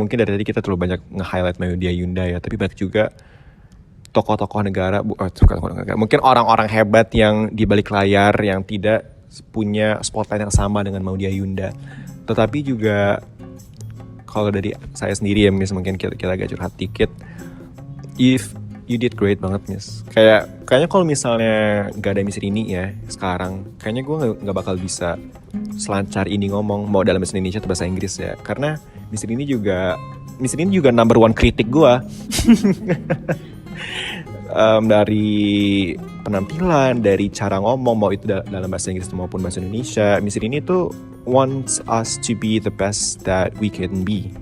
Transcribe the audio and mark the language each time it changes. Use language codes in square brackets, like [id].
[id] Mungkin dari tadi kita terlalu banyak nge-highlight Maudy Ayunda ya, tapi banyak juga tokoh-tokoh negara, mungkin orang-orang hebat yang di balik layar yang tidak punya spotlight yang sama dengan Maudy Ayunda. Tetapi juga kalau dari saya sendiri ya Miss, mungkin kita agak curhat dikit. [en] If you did great [id] banget [en] Miss. [id] Kayaknya kalau misalnya gak ada Miss Rini ya sekarang, kayaknya gue nggak bakal bisa selancar ini ngomong mau dalam bahasa Indonesia atau bahasa Inggris ya. Karena Miss Rini juga [en] number one [id] kritik gue. Dari penampilan, dari cara ngomong, mau itu dalam bahasa Inggris maupun bahasa Indonesia, Miss Rini tuh [en] wants us to be the best that we can be.